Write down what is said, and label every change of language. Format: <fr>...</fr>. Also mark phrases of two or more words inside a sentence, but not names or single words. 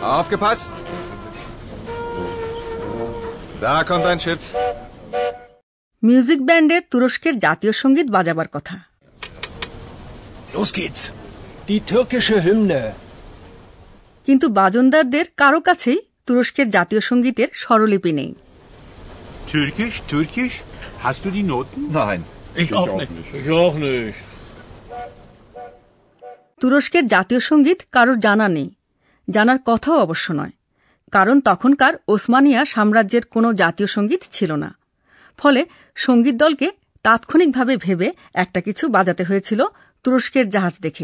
<de>Aufgepasst! Da kommt ein Schiff.</de> <bn>মিউজিক ব্যান্ডের তুরস্কের জাতীয় সঙ্গীত বাজাবার কথা।</bn> <de>Los geht's. Die türkische Hymne.</de> <bn>কিন্তু বাজনদারদের কারো কাছেই তুরস্কের জাতীয় সঙ্গীতের স্বরলিপি নেই।</bn> <de>Türkisch, Türkisch? Hast du die Noten? Nein. Ich auch nicht. Ich auch nicht.</de> <bn>তুরস্কের জাতীয় সঙ্গীত কারোর জানা নেই, জানার কথাও অবশ্য নয়, কারণ তখনকার ওসমানিয়া সাম্রাজ্যের কোনো জাতীয় সঙ্গীত ছিল না। ফলে সঙ্গীত দলকে তাৎক্ষণিকভাবে ভেবে একটা কিছু বাজাতে হয়েছিল তুরস্কের জাহাজ দেখে।</bn>